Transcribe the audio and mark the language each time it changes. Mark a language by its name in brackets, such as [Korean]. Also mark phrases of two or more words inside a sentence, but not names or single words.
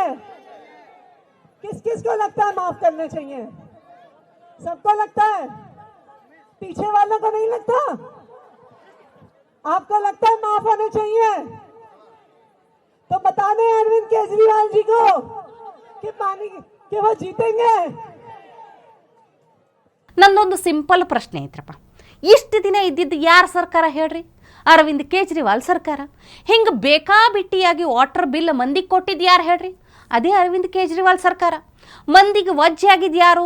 [Hindi] किस किस को लगता है माफ करने चाहिए? सबको लगता है, पीछे वालों को नहीं लगता? आपको लगता है माफ होने चाहिए? तो बता दें अरविंद केजरीवाल जी को कि पानी कि वो जीतेंगे. [Kannada] ನಂದೊಂದು ಸಿಂಪಲ್ ಪ್ರಶ್ನೆ ಐತ್ರಪ್ಪ. ಇಷ್ಟು ದಿನ ಇದ್ದಿದ್ದು ಯಾರ ಸರ್ಕಾರ ಹೇಳ್ರಿ? ಅರವಿಂದ್ ಕೇಜ್ರಿವಾಲ್ ಸರ್ಕಾರ. ಹಿಂಗೆ ಬೇಕಾಬಿಟ್ಟಿಯಾಗಿ [English] water bill [Kannada] ಮಂದಿಗೆ ಕೊಟ್ಟಿದ್ದು ಯಾರು ಹೇಳ್ರಿ? ಅದೇ ಅರವಿಂದ್ ಕೇಜ್ರಿವಾಲ್ ಸರ್ಕಾರ. ಮಂದಿಗೆ ವಜ್ಜೆ ಆಗಿದ್ದು ಯಾರು?